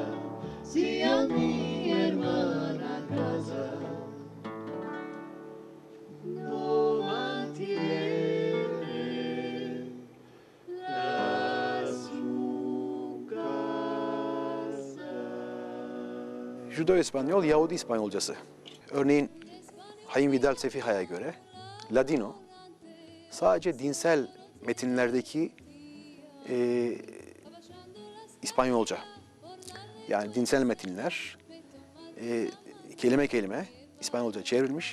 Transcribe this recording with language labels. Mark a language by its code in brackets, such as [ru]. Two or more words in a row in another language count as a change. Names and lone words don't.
[lad] Si a mi hermana casa, no mantiene la su casa. [tr] Judo-İspanyol, Yahudi İspanyolcası. Örneğin Haim Vidal Sefiha'ya göre Ladino sadece dinsel metinlerdeki İspanyolca. Yani dinsel metinler kelime kelime İspanyolca çevrilmiş.